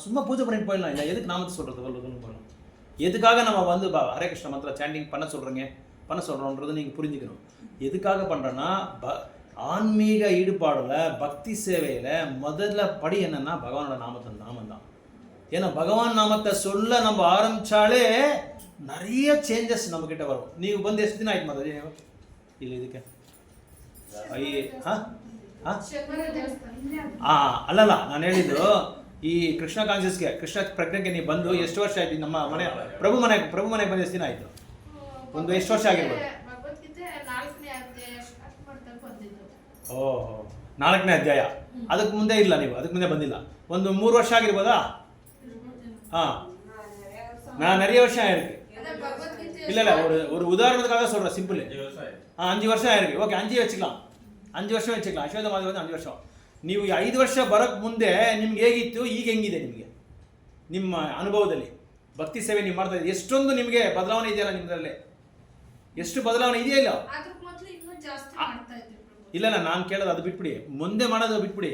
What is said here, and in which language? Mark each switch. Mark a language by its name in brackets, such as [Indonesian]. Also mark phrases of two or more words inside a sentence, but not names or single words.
[Tamil] சும்மா பூஜை பண்ணிட்டு போயிடலாம், இல்லை எதுக்கு நாமத்தை சொல்கிறது பார்க்கலாம். எதுக்காக நம்ம வந்து ஹரே கிருஷ்ண மந்திர சாண்டிங் பண்ண சொல்கிறோன்றது நீங்கள் புரிஞ்சுக்கணும். எதுக்காக பண்ணுறோன்னா ஆன்மீக ஈடுபாடில் பக்தி சேவையில் முதல்ல படி என்னென்னா பகவானோட நாமம் தான். ஏன்னா பகவான் நாமத்தை சொல்ல நம்ம ஆரம்பித்தாலே நிறைய சேஞ்சஸ் நம்மக்கிட்ட வரும். [Kannada] ನೀವು ಬಂದು ಎಷ್ಟು ದಿನ ಆಯ್ತು ಮಾತಾಜಿ ನೀವು ಇಲ್ಲಿ ಇದಕ್ಕೆ? ಅಲ್ಲಲ್ಲ ನಾನು ಹೇಳಿದ್ದು ಈ ಕೃಷ್ಣ ಕಾನ್ಷಿಯಸ್ಗೆ ಕೃಷ್ಣ ಪ್ರಜ್ಞೆಗೆ ನೀವು ಬಂದು ಎಷ್ಟು ವರ್ಷ ಆಯ್ತು? ನಮ್ಮ ಮನೆ ಪ್ರಭು ಮನೆಗೆ ಬಂದು ಎಷ್ಟು ದಿನ ಆಯಿತು? ಒಂದು ಎಷ್ಟು ವರ್ಷ ಆಗಿರ್ಬೋದು? ಓಹೋ 4ನೇ ಅಧ್ಯಾಯ. ಅದಕ್ಕೆ ಮುಂದೆ ಇಲ್ಲ, ನೀವು ಅದಕ್ಕೆ ಮುಂದೆ ಬಂದಿಲ್ಲ. ಒಂದು 3 ವರ್ಷ ಆಗಿರ್ಬೋದಾ? [Tamil] நான் நிறைய வருஷம் ஆயிருக்கு. இல்லை ஒரு உதாரணத்துக்காக சொல்கிறேன், சிம்பிள். 5 ವರ್ಷ ஆயிருக்கு. ಓಕೆ 5 வச்சுக்கலாம், 5 ವರ್ಷ வச்சுக்கலாம். [Kannada] ಅಶ್ವತ್ಥ ಮಾಧವ 5 ವರ್ಷ. ನೀವು 5 ವರ್ಷ ಬರೋಕ್ಕೆ ಮುಂದೆ ನಿಮ್ಗೆ ಹೇಗಿತ್ತು, ಈಗ ಹೆಂಗಿದೆ ನಿಮಗೆ ನಿಮ್ಮ ಅನುಭವದಲ್ಲಿ? ಭಕ್ತಿ ಸೇವೆ ನೀವು ಮಾಡ್ತಾ ಇದ್ದೀವಿ, ಎಷ್ಟೊಂದು ನಿಮಗೆ ಬದಲಾವಣೆ ಇದೆಯಲ್ಲ ನಿಮ್ಮದ್ರಲ್ಲಿ? ಎಷ್ಟು ಬದಲಾವಣೆ ಇದೆಯಾ ಇಲ್ಲ? ಇಲ್ಲ ನಾನು ಕೇಳೋದು ಅದು ಬಿಟ್ಬಿಡಿ, ಮುಂದೆ ಮಾಡೋದು ಬಿಟ್ಬಿಡಿ.